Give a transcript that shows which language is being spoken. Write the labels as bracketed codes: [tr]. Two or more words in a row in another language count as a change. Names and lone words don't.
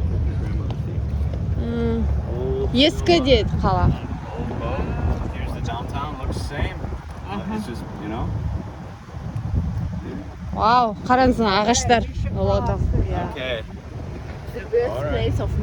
[en] Your grandmother see. [kk] Ескі дейді қала. [en] Old boat. Here's the downtown. Looks the same. It's just, you know. [kk] Вау, қараңыз ағаштар. [en] Okay. The birthplace of